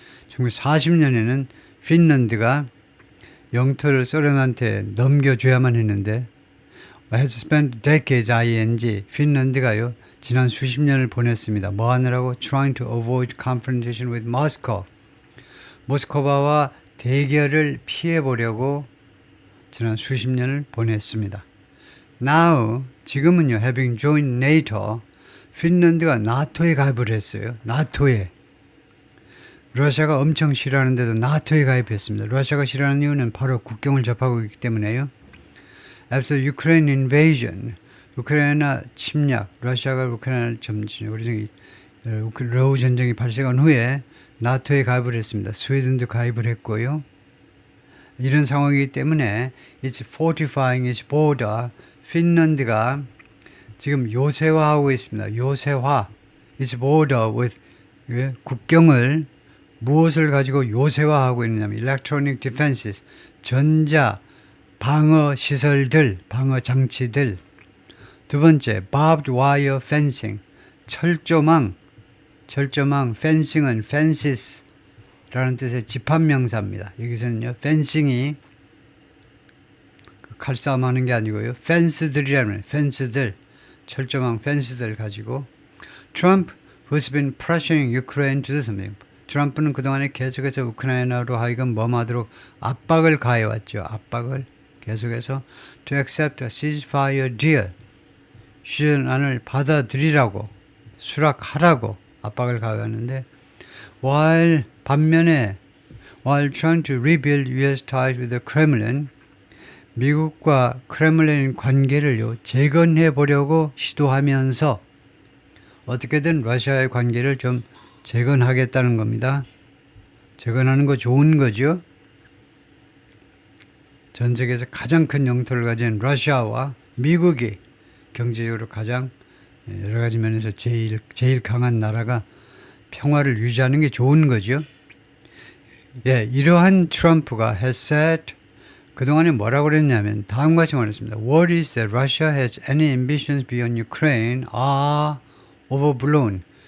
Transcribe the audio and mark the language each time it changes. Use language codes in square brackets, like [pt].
[ko] 1940년에는 핀란드가 영토를 소련한테 넘겨줘야만 했는데 [en] has spent decades ing [ko] 핀란드가요. 지난 수십 년을 보냈습니다. 뭐 하느라고? [en] Trying to avoid confrontation with Moscow. [ko] 모스크바와 대결을 피해보려고 지난 수십 년을 보냈습니다. [en] Now, [ko] 지금은요, [en] having joined NATO, [ko] 핀란드가 나토에 가입을 했어요. 나토에. 러시아가 엄청 싫어하는데도 나토에 가입했습니다. 러시아가 싫어하는 이유는 바로 국경을 접하고 있기 때문에요. [en] After Ukraine invasion, [ko] 우크라이나 침략, 러시아가 우크라이나를 점령, 러우 전쟁이 발생한 후에 나토에 가입을 했습니다. 스웨덴도 가입을 했고요. 이런 상황이기 때문에 [en] it's fortifying its border. [ko] 핀란드가 지금 요새화하고 있습니다. 요새화. [en] its border with [ko] 국경을 무엇을 가지고 요새화하고 있느냐면 [en] electronic defenses, [ko] 전자 방어 시설들, 방어 장치들. 두 번째, [en] barbed wire fencing, [ko] 철조망, fencing은 fences라는 뜻의 집합명사입니다. 여기서는요, fencing이 칼싸움 하는 게 아니고요, fence들이라는 fence들, 철조망 fence들 가지고 [en] Trump, who's been pressuring Ukraine to do something. [ko] 트럼프는 그동안에 계속해서 우크라이나로 하여금 뭐하도록 압박을 가해왔죠. 압박을 계속해서 [en] to accept a ceasefire deal. [ko] 휴전안을 받아들이라고, 수락하라고 압박을 가해왔는데 반면에 [en] while trying to rebuild US ties with the Kremlin, [ko] 미국과 크렘린 관계를 재건해 보려고 시도하면서 어떻게든 러시아의 관계를 좀 재건하겠다는 겁니다. 재건하는 거 좋은 거죠. 전 세계에서 가장 큰 영토를 가진 러시아와 미국이 경제적으로 가장 여러 가지 면에서 제일 강한 나라가 평화를 유지하는 게 좋은 거죠. 예, 이러한 트럼프가 [en] has said, [ko] 그동안에 뭐라고 그랬냐면 다음과 같이 말했습니다. [en] Worries that Russia has any ambitions beyond Ukraine are overblown.